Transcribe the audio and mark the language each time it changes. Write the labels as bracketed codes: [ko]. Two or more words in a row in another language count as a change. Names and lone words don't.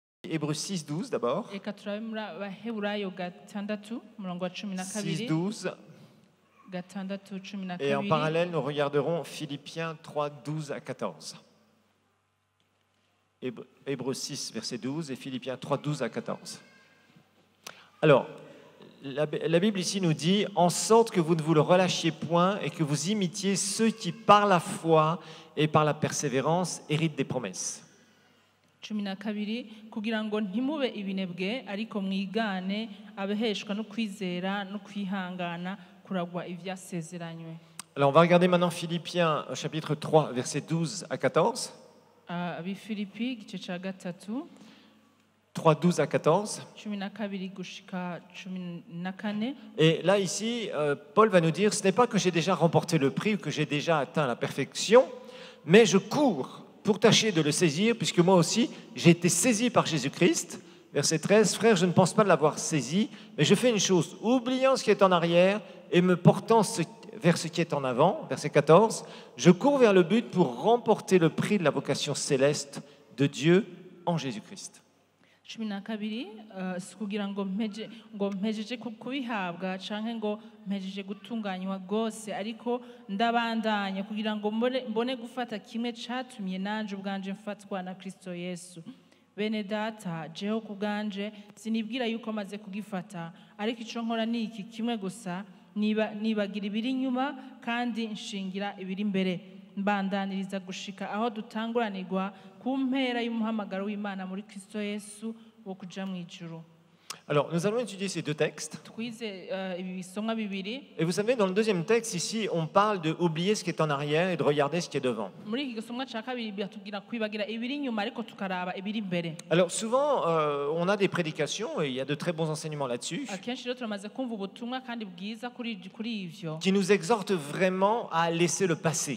[fr] Hébreux 6, 12 d'abord. [rn] Reka turabe muri Abaheburayo 6 umurongo wa 6, 12 12. 6 [fr] Et en 12. parallèle, nous regarderons Philippiens 3, 12 à 14. Hébreux 6, verset 12 et Philippiens 3, 12 à 14. Alors, la Bible ici nous dit « En sorte que vous ne vous le relâchiez point et que vous imitiez ceux qui, par la foi et par la persévérance, héritent des promesses. » [rn] 12 kugira ngo ntimube ibinebwe ariko mwigane abaheshwa no kwizera no kwihangana kuragwa ivyasezeranywe. [fr] Alors, on va regarder maintenant Philippiens chapitre 3, verset 12 à 14. [rn] Abifilipi igice ca 3 [fr] 3, 12 à 14. [rn] 12 gushika 14. [fr] Et là, ici, Paul va nous dire, ce n'est pas que j'ai déjà remporté le prix ou que j'ai déjà atteint la perfection, mais je cours pour tâcher de le saisir, puisque moi aussi, j'ai été saisi par Jésus-Christ. Verset 13, frère, je ne pense pas l'avoir saisi, mais je fais une chose, oubliant ce qui est en arrière et me portant vers ce qui est en avant. Verset 14, je cours vers le but pour remporter le prix de la vocation céleste de Dieu en Jésus-Christ. [rn] 12 si kugira ngo mpejeje kubihabwa canke ngo mpejeje gutunganywa rwose ariko ndabandanya kugira ngo mbone gufata kimwe catumye nanje ubwanje mfatwa na Kristo Yesu. Bene data, jeho kubwanje sinibwira yuko maze kugifata, ariko ico nkora ni iki kimwe gusa, nibagira ibiri inyuma kandi nshingira ibiri imbere, mbandaniriza gushika aho dutanguranirwa ku mpera y'umuhamagaro w'Imana muri Kristo Yesu wo kuja mu ijuru. [fr] Alors, nous allons étudier ces deux textes. Et vous savez, dans le deuxième texte, ici, on parle de oublier ce qui est en arrière et de regarder ce qui est devant. Alors, souvent, on a des prédications, et il y a de très bons enseignements là-dessus, qui nous exhortent vraiment à laisser le passé.